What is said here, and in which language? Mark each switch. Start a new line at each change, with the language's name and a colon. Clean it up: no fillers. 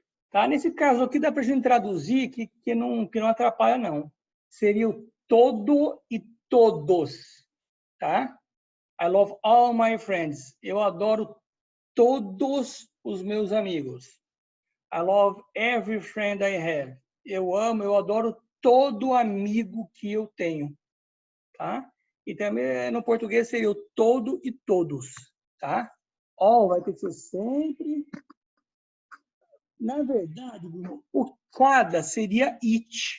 Portuguese: Tá? Nesse caso aqui dá para a gente traduzir que não atrapalha, não. Seria o todo e todos. Tá?
English: I love all my friends.
Portuguese: Eu adoro todos os meus amigos.
English: I love every friend I have.
Portuguese: Eu adoro todo amigo que eu tenho. Tá? E também no português seria o todo e todos. Tá? All vai ter que ser sempre. Na verdade, Bruno, o cada seria it.